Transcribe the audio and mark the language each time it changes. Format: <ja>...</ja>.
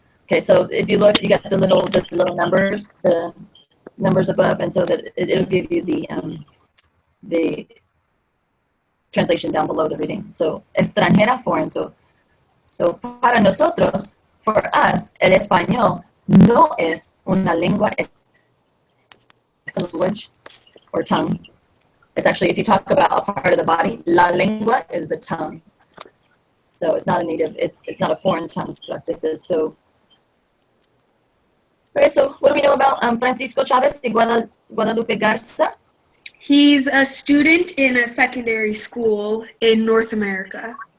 <en>Okay, so if you look, you got the little numbers, the numbers above, and so that it'll give you the translation down below the reading. So extranjera, foreign. So</en> <es>para nosotros,</es> <en>for us,</en> <es>el español no es una lengua,</es> <en>language or tongue. It's actually, if you talk about a part of the body, la lengua is the tongue. So it's not a native, it's not a foreign tongue to us. This is so. Okay, so what do we know about Francisco Chavez de Guadalupe Garza? He's a student in a secondary school in North America.</en>